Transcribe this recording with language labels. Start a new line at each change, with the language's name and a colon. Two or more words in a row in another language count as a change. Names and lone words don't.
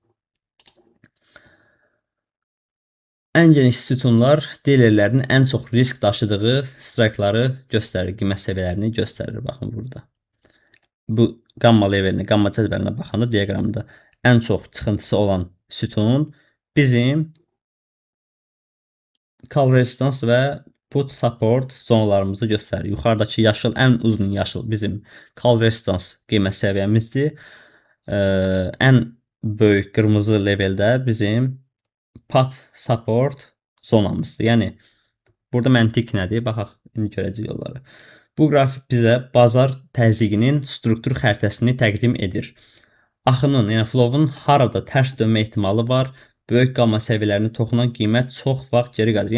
Azerbaijani: Ən geniş sütunlar dilerlərin ən çox risk daşıdığı strike'ları göstərir, qiymət səviyyələrini göstərir. Baxın burada. Bu qamma levelinə, qamma cədvəlinə baxanda diaqramda ən çox çıxıntısı olan sütun bizim
English: call resistance
Azerbaijani: və
English: put support
Azerbaijani: zonalarımızı göstərir. Yuxarıdakı yaşıl, ən uzun yaşıl bizim
English: call resistance
Azerbaijani: qiymət səviyyəmizdir. Ən böyük qırmızı leveldə bizim
English: put support
Azerbaijani: zonamızdır. Yəni burada məntiq nədir? Baxaq, indi görəcəyik onları. Bu qrafik bizə bazar təzyiqinin struktur xəritəsini təqdim edir. Axının, yəni flow'un harada tərs dönmə ehtimalı var. Böyük qamma səviyyələrini toxunan qiymət çox vaxt geri qalır.